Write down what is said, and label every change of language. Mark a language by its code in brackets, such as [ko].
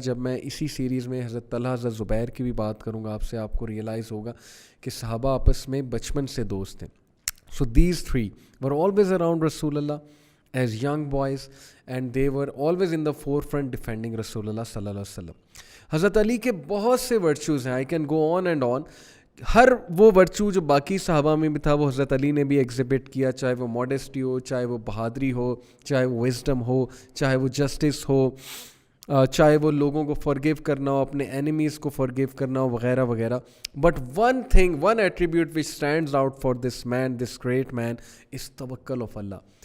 [ur] جب میں اسی سیریز میں حضرت طلحہ حضرت زبیر کی بھی بات کروں گا آپ کو ریئلائز ہوگا کہ صحابہ آپس میں بچپن سے دوست ہیں. [en] So these three were always around Rasulullah as young boys, and they were always in the forefront defending Rasulullah sallallahu alaihi wasallam. [ur] حضرت علی کے بہت سے ورچوز ہیں, [en] I can go on and on, [ur] ہر وہ ورچو جو باقی صحابہ میں بھی تھا وہ حضرت علی نے بھی ایگزیبٹ کیا، چاہے وہ ماڈیسٹی ہو، چاہے وہ بہادری ہو، چاہے وہ وزڈم ہو، چاہے وہ جسٹس ہو، چاہے وہ لوگوں کو فارگیو کرنا ہو، اپنے اینیمیز کو فارگیو کرنا ہو، وغیرہ وغیرہ. [en] But one thing, one attribute which stands out for this man, this great man, is توکل آف اللہ.